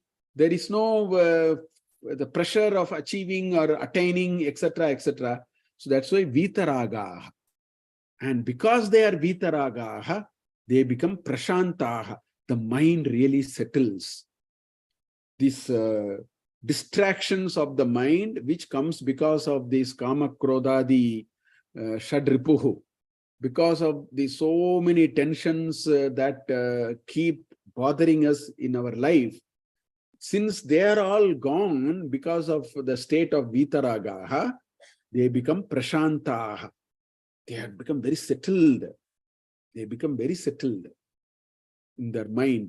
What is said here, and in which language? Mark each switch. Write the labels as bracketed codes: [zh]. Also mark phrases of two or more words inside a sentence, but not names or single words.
[en] There is no the pressure of achieving or attaining, etc., etc. So that's why Vitaragaha. And because they are Vitaragaha, they become Prashantaha. The mind really settles. This distractions of the mind, which comes because of this [sa] kama krodadi shadripuhu, [en] because of the so many tensions that keep bothering us in our life. Since they are all gone because of the state of vitaragaha, they become prashantaha. They have become very settled. They become very settled in their mind.